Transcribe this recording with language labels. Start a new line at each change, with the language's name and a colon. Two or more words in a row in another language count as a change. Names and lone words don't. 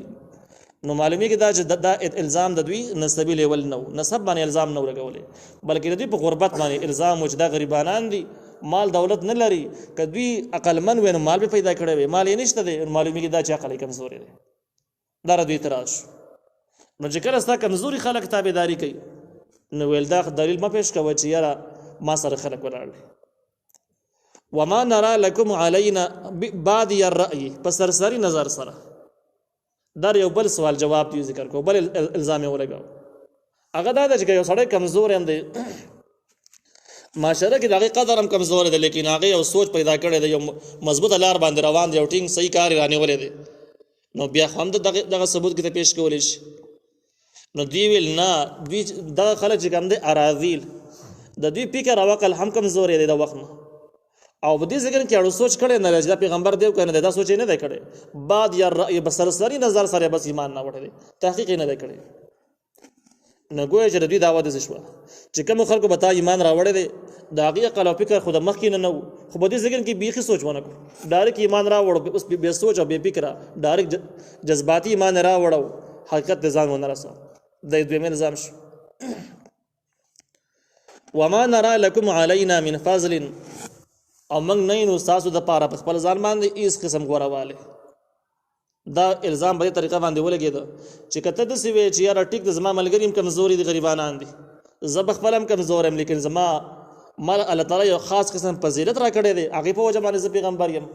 Pashto: نو معلومیږي دا چې دا الزام د دوی نسبی لیول نه و، نسب باندې الزام نه لګولې، بلکې د دوی په غربت باندې الزام و چې دا غریبانان دي، مال دولت نه لري. که دوی عقلمن وي نو مال به پیدا کړی وي، مال یې نشته دی، معلومیږي دا چې عقل یې کمزوری دی. دا د دوی اعتراض شو. نو چې کله ستا کمزوري خلک تابعداري کوي نو ویل دا دلیل مه پیش کوه چې یاره ما سره خلک ولاړ دي.
Arabic: وما نرى لكم علينا بادي الرأي،
Pashto: په سرسري نظر سره. دا یو بل سوال جواب دی ذکر کو، بل الزام یې ولګاو. هغه دا ده چې یو سړی کمزور هم دی، معاشره کې د هغې قدر هم کمزور دی، لیکن هغې یو سوچ پیدا کړی دی، یو مضبوطه لار باندې روان دی، یو ټینګ صحیح کار یې رانیولی دی، نو بیا خو هم دغه ثبوت کې ته پیش کولی شي. نو دوی ویل نه، دوی دغه خلک چې کوم دی اراذیل، د دوی فکر او عقل هم کمزور دی د وخت نه، او په دې ځکه کې اړو سوچ کړی نه دی چې دا پیغمبر دی که نه دی، دا سوچ یې نه دی کړی. بعد یا رأی په سرسري نظر سره بس ایمان نه وړی دی، تحقیق یې نه دی کړی. نو ګویا چې د دوی دعوه داسې شوه چې کومو خلکو به تا ایمان راوړی دی د هغې عقل او فکر خو د مخکې نه و، خو په دې ځکه کې بیخي سوچ ونه کړو، ډایرکټ ایمان راوړو، اوس بې سوچ او بې فکره ډایرکټ جذباتي ایمان یې راوړو، حقیقت ته ځان ونه رسو. دا دویمه نظام شو.
Arabic: وما نرى لكم علينا من فضل،
Pashto: او موږ نه یو ستاسو دپاره په خپل ځان باندې هېڅ قسم غوروالی. دا الزام په دې طریقه باندې ولګېده چې که ته داسې وې چې یاره ټیک د زما ملګري هم کمزوري دي، غریبانان دي، زه به خپله هم کمزور یم، لیکن زما الله تعالی یو خاص قسم فضیلت را کړی دی، هغې په وجه باندې زه پیغمبر یم.